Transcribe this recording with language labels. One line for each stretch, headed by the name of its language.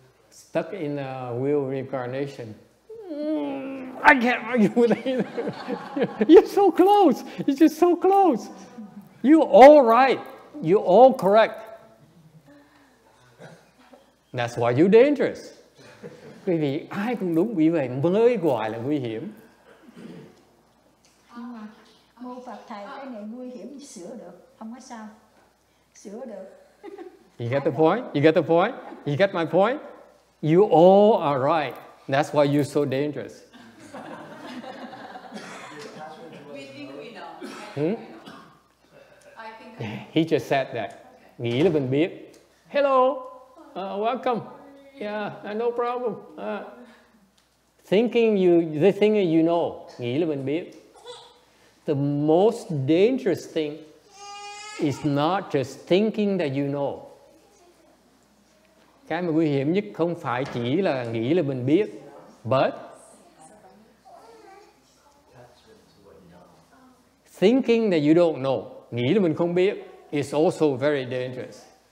English: Stuck in a wheel reincarnation. I can't argue with that either. You're so close. You're just so close. You're all right. You're all correct. That's why you're dangerous.
Vietnamese: Bởi vì ai cũng đúng, vì vậy mới gọi là nguy hiểm. Nhưng mà mô Phật thầy cái này nguy hiểm sửa được, không có sao. Sửa được.
English: You get the point? You get the point? You get my point? You all are right. That's why you're so dangerous. We think we know. Hmm? I think He just said that.
Vietnamese: Nghĩ là mình biết.
English: Hello, welcome. Yeah, no problem. Thinking you know.
Vietnamese: Nghĩ là mình biết.
English: The most dangerous thing is not just thinking that you know.
Vietnamese: Cái mà nguy hiểm nhất không phải chỉ là nghĩ là mình biết,
English: but thinking that you don't know,
Vietnamese: nghĩ là mình không biết,
English: is also very dangerous.